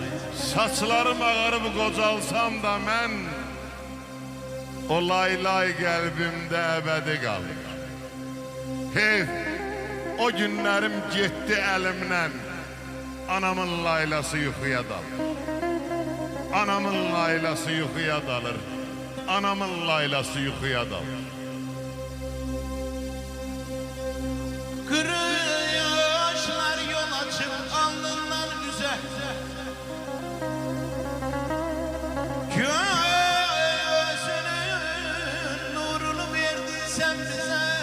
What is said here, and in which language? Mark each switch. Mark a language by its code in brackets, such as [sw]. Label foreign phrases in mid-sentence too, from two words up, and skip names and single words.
[az] Saçlarım ağarıb qocalsam da mən o laylay qəlbimdə əbədi qalır. Heyf, o günlərim getdi əlimdən. Anamın laylası yuxuya dalır. Anamın laylası yuxuya dalır. Anamın laylası yuxuya dalır. [tr] Kırı yaşlar yol açıp alnından güze. Gözünün nurunu verdiysen bize.